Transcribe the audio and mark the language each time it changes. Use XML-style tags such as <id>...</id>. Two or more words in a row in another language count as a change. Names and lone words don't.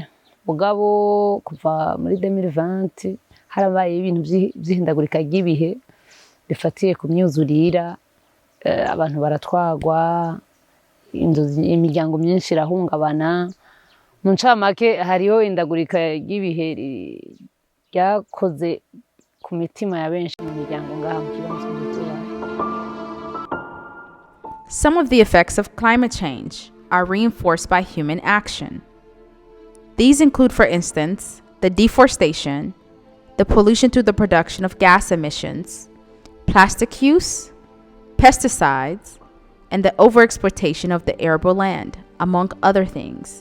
<rn>Mugabo kuva muri 2020 harabaye ibintu vy'ihindagurika ry'ibihe bifatiye ku myuzurira, abantu baratwagwa, imiryango myinshi irahungabana. Mu ncamake hariho indagurika ry'ibihe ryakoze ku mitima ya benshi mu miryango ngaha mu kibanza cy'umuturanyi.</rn> <en>Some of the effects of climate change are reinforced by human action. These include, for instance, the deforestation, the pollution through the production of gas emissions, plastic use, pesticides, and the overexploitation of the arable land, among other things.</en>